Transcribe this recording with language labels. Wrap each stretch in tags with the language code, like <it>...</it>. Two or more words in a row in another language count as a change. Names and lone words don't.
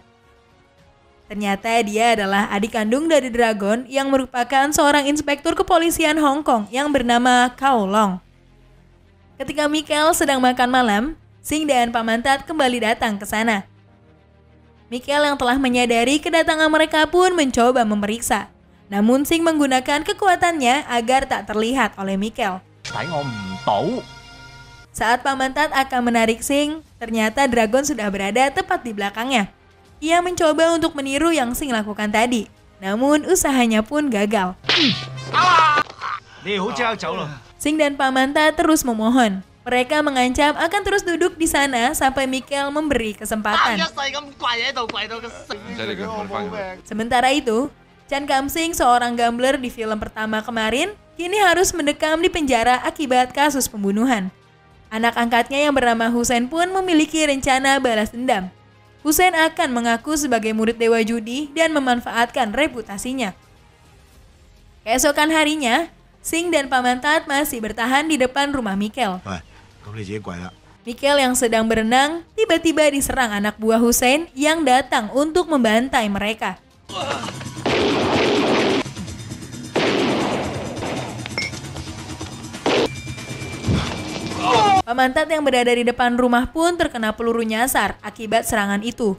<id>Ternyata dia adalah adik kandung dari Dragon yang merupakan seorang inspektur kepolisian Hong Kong yang bernama Cao Long. Ketika Mikhail sedang makan malam, Sing dan Paman Tat kembali datang ke sana. Mikhail yang telah menyadari kedatangan mereka pun mencoba memeriksa. Namun Sing menggunakan kekuatannya agar tak terlihat oleh Mikhail.</id> <yue>睇我唔到。</yue> <id>Saat Paman Tat akan menarik Sing, ternyata Dragon sudah berada tepat di belakangnya. Ia mencoba untuk meniru yang Sing lakukan tadi. Namun usahanya pun gagal.</id> <yue>你好即刻走咯。</yue> <id>Sing dan Paman Tat terus memohon. Mereka mengancam akan terus duduk di sana sampai Mikhail memberi kesempatan.</id> <yue>世咁跪喺度，跪到個死。</yue> <id>Sementara itu, Chan Kam Sing, seorang gambler di film pertama kemarin, kini harus mendekam di penjara akibat kasus pembunuhan. Anak angkatnya yang bernama Hussein pun memiliki rencana balas dendam. Hussein akan mengaku sebagai murid dewa judi dan memanfaatkan reputasinya. Keesokan harinya, Sing dan Paman Tat masih bertahan di depan rumah Mikhail.</id> <yue>喂，咁你自己跪啦。</yue> <id>Mikhail yang sedang berenang tiba-tiba diserang anak buah Hussein yang datang untuk membantai mereka. Paman Tat yang berada di depan rumah pun terkena peluru nyasar akibat serangan itu.</id>